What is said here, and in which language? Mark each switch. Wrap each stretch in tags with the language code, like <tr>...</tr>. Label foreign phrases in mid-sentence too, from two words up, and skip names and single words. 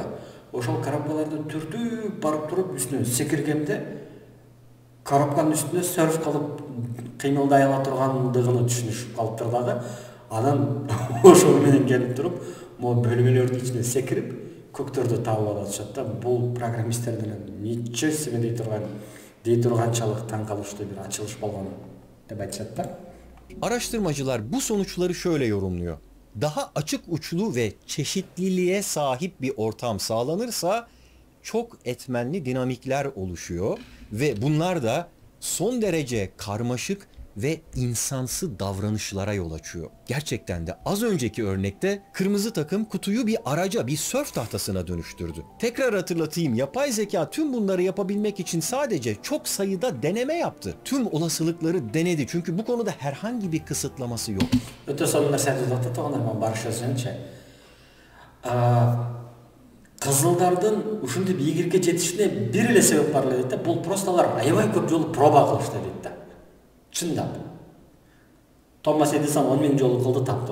<ky>Ошол коробкаларды түртүп барып туруп үстүнө секиргенде коробканын үстүнө сөрф кылып кыймылдай ала тургандыгын түшүнүшүп калыптыр дагы. Анан ошол менен келип туруп, могул бөлмөлөрдүн ичине секирип, көктөрдү табып алып атышат да. Бул программисттердин</ky> <ru>ничего себе</ru> <ky>дей турганчалык таң калыштуу бир ачылыш болгон деп айтышат да.</ky> <tr>Araştırmacılar bu sonuçları şöyle yorumluyor. Daha açık uçlu ve çeşitliliğe sahip bir ortam sağlanırsa çok etmenli dinamikler oluşuyor ve bunlar da son derece karmaşık ve insansı davranışlara yol açıyor. Gerçekten de az önceki örnekte kırmızı takım kutuyu bir araca, bir sörf tahtasına dönüştürdü. Tekrar hatırlatayım, yapay zeka tüm bunları yapabilmek için sadece çok sayıda deneme yaptı. Tüm olasılıkları denedi çünkü bu konuda herhangi bir kısıtlaması yok. Öte son нәрсени айтып барыша сөзүнчө.</tr> <ky>Кызылдардын ушинтип ийгиликке жетишине бир эле себеп бар эле дейт да. Бул просто алар аябай көп жолу проба кылышты дейт да. Чындап. Томас Эдисон 10 миң жолу кылды тапты.</ky>